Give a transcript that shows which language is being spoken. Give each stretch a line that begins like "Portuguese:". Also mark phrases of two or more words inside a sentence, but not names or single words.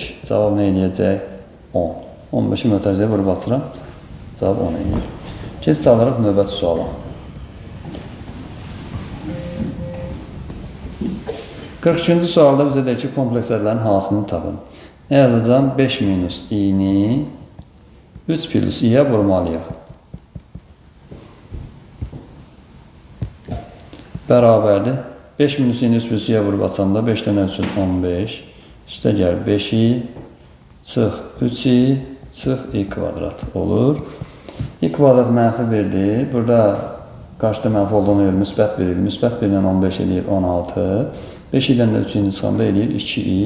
Azerbaijani: Cavab nə eləyəcək? 10. 15-i mötərizəyə vurub açıram. Cavab 10 eləyir. Keçid alırıq növbəti suala. 42-ci sualda bizə deyir ki, komplekslərlərin hansını tapın. Nə yazacağım? 5 minus i-ni 3 plus i-yə vurmalıyıq. Bərabərdir. 5 minus i-ni 3 plus i-yə vurub açanda 5-dən ölçün 15. Üstə gəl 5i çıx 3i çıx i kvadrat olur. I kvadrat mənfi 1-dir. Burada qarşıda mənfi olduğuna görə müsbət 1 edir. Müsbət 1-dən 15 eləyir 16. 5-dən də 3-ünü çıxanda eləyir 2i.